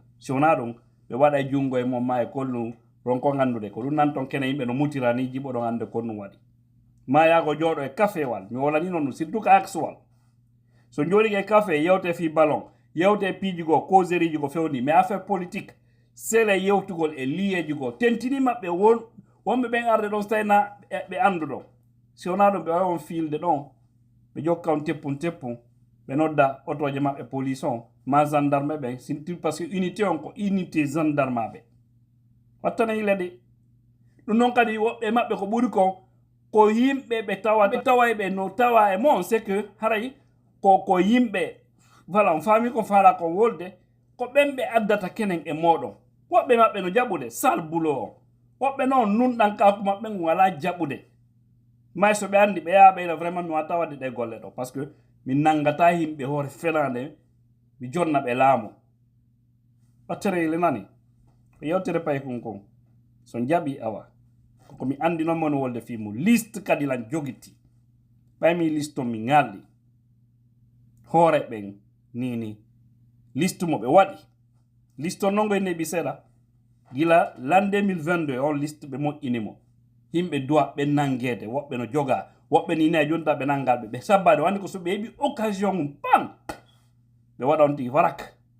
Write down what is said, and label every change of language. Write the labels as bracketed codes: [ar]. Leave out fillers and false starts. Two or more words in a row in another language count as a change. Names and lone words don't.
[ff] Si wona ɗum ɓe waɗa jungo e mom ma e kollu ronko gandude ko ɗum nan ton kene yimɓe no mutirani jiɓo ɗon ande ko ɗum waɗi ma yago jooɗo e caféwal mi wolani noon surtout ka axwal so jooɗi e café yewte fi ballon yewte piiji goo causerie ji ko fewni mais affaire politique sele yewtugol e liyeji goo tentini maɓɓe wonɓe ɓen arde ɗon so tawina ɓe andu ɗon si wona ɗum ɓe wawi on fiilde ɗon ɓe jokka on teppum ɓe nodda otoje maɓɓe police on ma gendarme ɓen sinti [fr] par ce que [ff] unité on ko unité gendarme ɓe wattana yile de ɗum noon kadi woɓɓe maɓɓe ko ɓuri kon ko yimɓe ɓe tawayɓe no tawa e mon [fr] c'est que [ff] haray ko yimɓe voilà on faami ko faala kon wolde ko ɓen ɓe addata kenen e moɗon woɓɓe maɓɓe no jaɓude sal boulot on woɓɓe noon nunɗan kaku maɓɓe ngu wala jaɓude may so ɓe andi ɓe yaha ɓeyla vraiment mi watta wadde ɗe golle ɗo [fr] par ce que [ff] mi nangata yimɓe hoore felande mi jonna ɓe laamu ɓattere yile nani ko yewtere pay kon so jaɓi awa koko mi andi noon mon wolde fimu liste kadi lan jogiti ɓaymi liste on mi ŋalɗi hoore ɓen nini liste mo ɓe waɗi liste on nongo e neɓi seeɗa gila [fr] l'an 2022 [ff] on liste ɓe moƴƴinimo yimɓe duwa ɓe nangede woɓɓe no joga woɓɓe ni ne jonta ɓe nangalɓe ɓe sabbade wandi ko so ɓe heɓi occasion mum pan ɓe waɗa on tigi warak